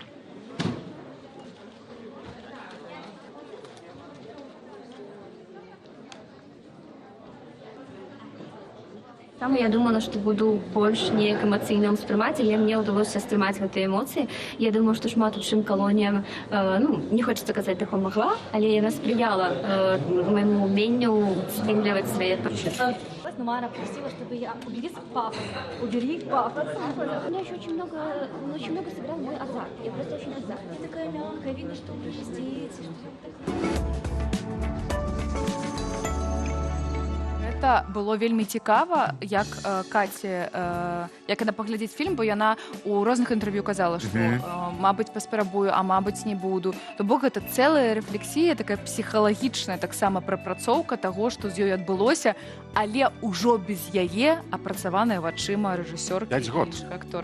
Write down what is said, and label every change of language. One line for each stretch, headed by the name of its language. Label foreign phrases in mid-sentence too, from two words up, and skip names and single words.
Belarusian: Там я думала, што буду больш неяк эмацыйна ўспрымаць, але мне ўдалося стрымаць гэтыя эмоцыі. Я думаю, што шмат у чым калоніям, не хочацца казаць, дапамагла, але яна спрыяла майму уменню стрымліваць свае пачуцці.
Russian: Мара просила, чтобы я убери пафос. Убери пафос. У меня еще очень много сыграл мой азарт. Я просто очень азартная. Такая мягкая, видно, что вы здесь.
Belarusian: гэта было вельмі цікава, як Каці, як яна паглядзець фільм, бо яна у розных інтэрв'ю казала, што, мабыць, паспрабую, а мабыць, не буду. То бок гэта цэлая рэфлексія, такая псіхалагічная таксама прапрацоўка таго, што з ёй адбылося, але ўжо без яе апрацаваная вачыма рэжысёркі і іншых актораў.